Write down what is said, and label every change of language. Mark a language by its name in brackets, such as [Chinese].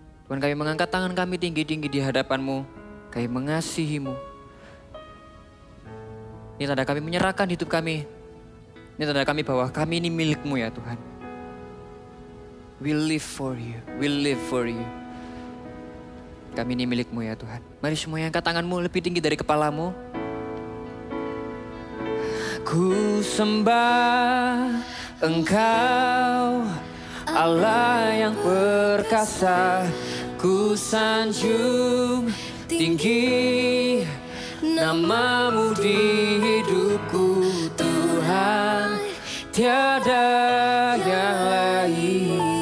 [Indonesian] Tuhan, kami mengangkat tangan kami tinggi-tinggi di hadapan-Mu. Kami mengasihi-Mu. Ini tanda kami menyerahkan hidup kami. Ini tanda kami bahwa kami ini milik-Mu ya Tuhan. [English] We live for you, we live for you. [Indonesian] Kami ini milik-Mu ya Tuhan. Mari semuanya angkat tanganmu lebih tinggi dari kepalamu. Ku sembah Engkau, Allah yang perkasa. Ku sanjung tinggi namamu di hidupku, Tuhan, tiada yang lain.